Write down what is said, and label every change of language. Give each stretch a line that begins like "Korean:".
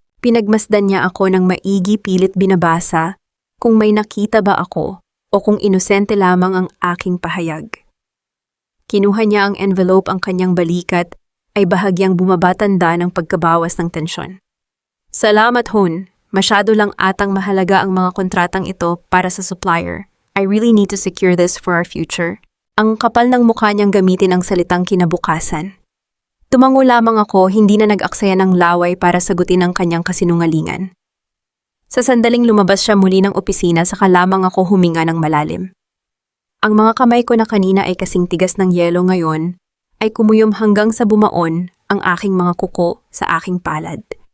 Filipino: Pinagmasdan niya ako ng maigi pilit binabasa kung may nakita ba ako o kung inosente lamang ang aking pahayag. Kinuha niya ang envelope, ang kanyang balikat ay bahagyang bumabatanda ng pagkabawas ng tensyon. Salamat, Hun. Masyado lang atang mahalaga ang mga kontratang ito para sa supplier.
English: I really need to secure this for our future.
Filipino: Ang kapal ng mukha niyang gamitin ang salitang kinabukasan. Tumango lamang ako, hindi na nag-aksaya ng laway para sagutin ang kanyang kasinungalingan. Sa sandaling lumabas siya muli ng opisina, saka lamang ako huminga ng malalim. Ang mga kamay ko na kanina ay kasing tigas ng yelo ngayon, ay kumuyom hanggang sa bumaon ang aking mga kuko sa aking palad.